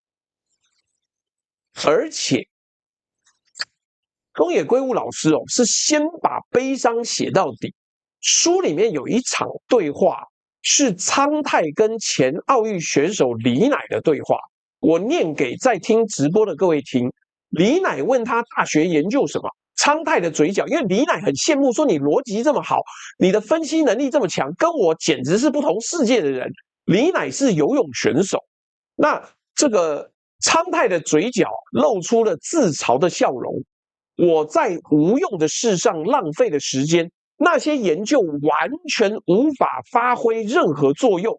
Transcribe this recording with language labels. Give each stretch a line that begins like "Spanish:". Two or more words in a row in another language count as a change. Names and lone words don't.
Chinese: 而且東野圭吾老師是先把悲傷寫到底。書裡面有一場對話是蒼太跟前奧運選手李乃的對話，我念給在聽直播的各位聽。李乃問他大學研究什麼，蒼太的嘴角，因為李乃很羨慕，說你邏輯這麼好，你的分析能力這麼強，跟我簡直是不同世界的人。李乃是游泳選手，那這個蒼太的嘴角露出了自嘲的笑容。我在無用的事上浪費了時間，那些研究完全無法發揮任何作用。